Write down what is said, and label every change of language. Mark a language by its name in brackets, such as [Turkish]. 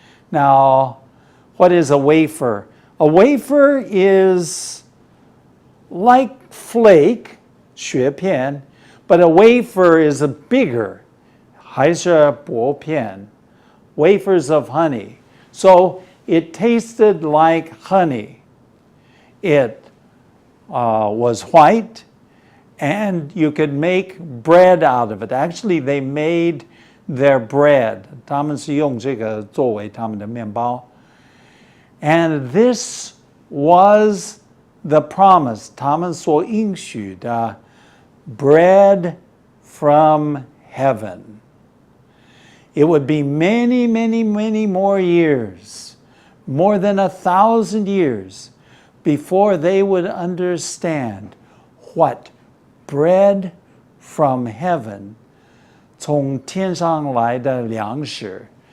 [English] Now, what is a wafer? A wafer is like flake, 雪片, but a wafer is a bigger, [Chinese] 还是薄片, [English] wafers of honey. So it tasted like honey. It was white, and you could make bread out of it. Actually, they made their bread. [Chinese] 他们是用这个作为他们的面包. [English] And this was the promise. [Chinese] 他们所应许的 [English] bread from heaven. It would be many, many, many more years, more than 1,000 years, before they would understand what bread from heaven, [Chinese] 从天上来的粮食.